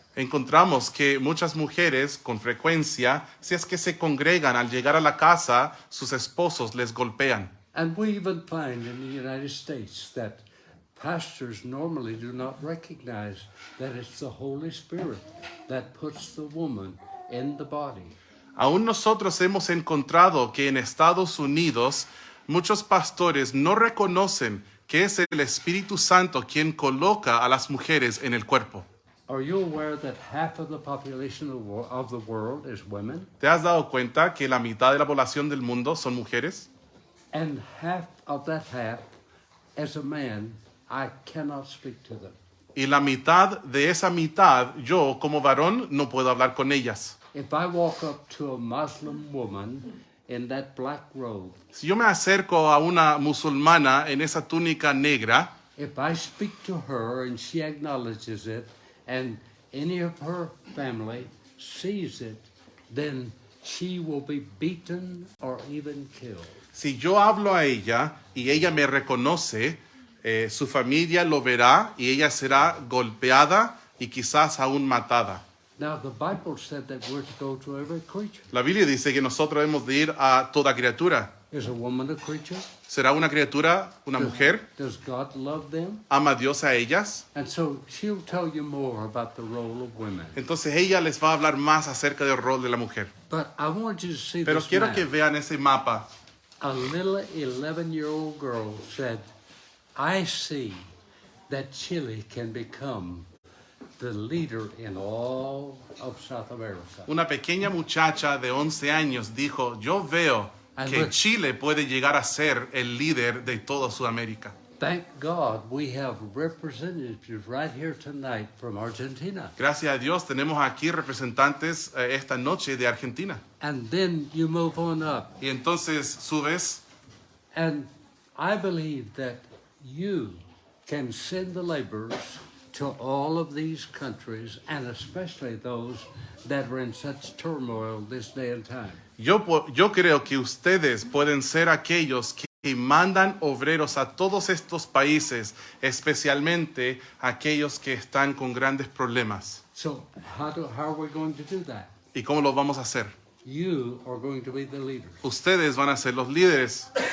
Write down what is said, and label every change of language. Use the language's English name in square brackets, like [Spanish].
[Spanish] Encontramos que muchas mujeres con frecuencia, si es que se congregan al llegar a la casa, sus esposos les golpean. [English] And we even find in the United States that pastors normally do not recognize that it's the Holy Spirit that puts the woman in the body. [Spanish] Aún nosotros hemos encontrado que en Estados Unidos muchos pastores no reconocen que es el Espíritu Santo quien coloca a las mujeres en el cuerpo. [English] Are you aware that half of the population of the world is women? [Spanish] ¿Te has dado cuenta que la mitad de la población del mundo son mujeres? [English] And half of that half, as a man, I cannot speak to them. [Spanish] Y la mitad de esa mitad, yo como varón no puedo hablar con ellas. [English] If I walk up to a Muslim woman in that black robe, [Spanish] Si yo me acerco a una musulmana en esa túnica negra, [English] if I speak to her and she acknowledges it, and any of her family sees it, then she will be beaten or even killed. [Spanish] si yo hablo a ella y ella me reconoce, su familia lo verá y ella será golpeada y quizás aún matada. [English] Now, the Bible said that we're to go to every creature. [Spanish] La Biblia dice que nosotros hemos de ir a toda criatura. [English] Is a woman a creature? [Spanish] ¿Será una criatura, una mujer? [English] Does God love them? [Spanish] ¿Ama Dios a ellas? [English] And so she'll tell you more about the role of women. [Spanish] Entonces ella les va a hablar más acerca del rol de la mujer. [English] But I want you to see [Spanish] Pero [English] this [Spanish] quiero [English] map. [Spanish] que vean ese mapa. [English] A little 11-year-old girl said, I see that Chile can become the leader in all of South America. [Spanish] Una pequeña muchacha de 11 años dijo, yo veo que Chile puede llegar a ser el líder de toda Sudamérica. [English] Thank God we have representatives right here tonight from Argentina. [Spanish] Gracias a Dios tenemos aquí representantes esta noche de Argentina. [English] And then you move on up. [Spanish] Y entonces subes [English] And I believe that you can send the laborers to all of these countries, and especially those that are in such turmoil this day and time. [Spanish] Yo creo que ustedes pueden ser aquellos que mandan obreros a todos estos países, especialmente aquellos que están con grandes problemas. [English] So how are we going to do that? [Spanish] ¿Y cómo lo vamos a hacer? [English] You are going to be the leaders. [Spanish] Ustedes van a ser los líderes.